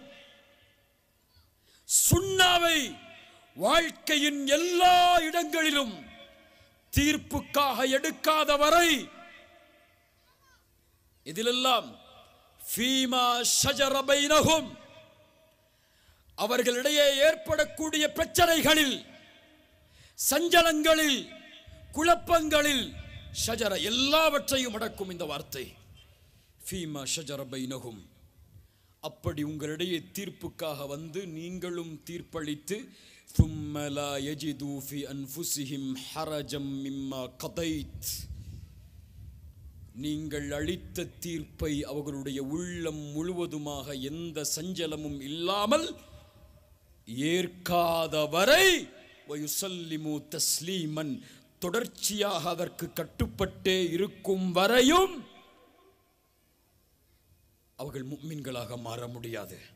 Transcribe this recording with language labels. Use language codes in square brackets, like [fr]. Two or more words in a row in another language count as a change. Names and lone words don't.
[ta] சுன்னாவை வாழ்க்கையின் எல்லா இடங்களிலும் தீர்ப்புக்காக எடுக்காதவரை, இதிலெல்லாம் [ar] فيما شجر بينهم, [ta] அவர்களிடையே ஏற்படக்கூடிய பிரச்சனைகளில், சஞ்சலங்களில், குழப்பங்களில், ஷஜர எல்லாவற்றையும் அடக்கும் இந்த வார்த்தை [ar] فيما شجر بينهم. [ta] அப்படி உங்களிடையே தீர்ப்புக்காக வந்து நீங்களும் தீர்ப்பளித்து [ar] ثم لا يجدوا في أنفسهم حرجا مما قضيت, [ta] நீங்கள் அளித்த தீர்ப்பை அவர்களுடைய உள்ளம் முழுவதுமாக எந்த சஞ்சலமும் இல்லாமல் ஏற்காதவரை [ar] ويسلموا تسليما, [ta] தொடர்ச்சியாக அதற்கு கட்டுப்பட்டே இருக்கும் வரையும் அவர்கள் முஃமின்களாக மாற முடியாது.